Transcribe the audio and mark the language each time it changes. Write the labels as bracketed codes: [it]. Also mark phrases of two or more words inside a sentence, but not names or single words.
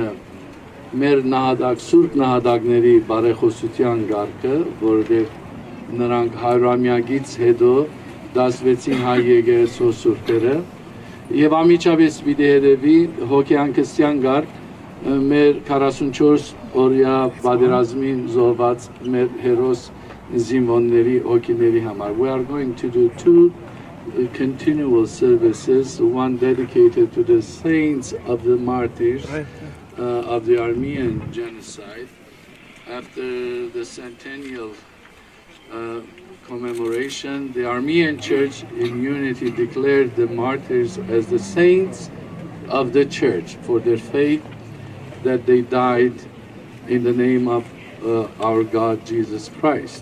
[hy] մեր նահատակ սուրբ նահատակների բարեխոսության գարկը, որովհետև նրանք 100-ամյակից հետո դասվեցին հայ եկեղեցու սուրբերը, եւ անմիջապես պիտի հետևի հոգեանքստյան գարկ մեր 44 օրյա պատերազմին զոհված մեր հերոս զինվորների հոգիների համար. [en] We are going to do two continual services, one dedicated to the saints of the martyrs of the Armenian Genocide. After the centennial commemoration, the Armenian Church in unity declared the martyrs as the saints of the Church for their faith that they died in the name of our God Jesus Christ.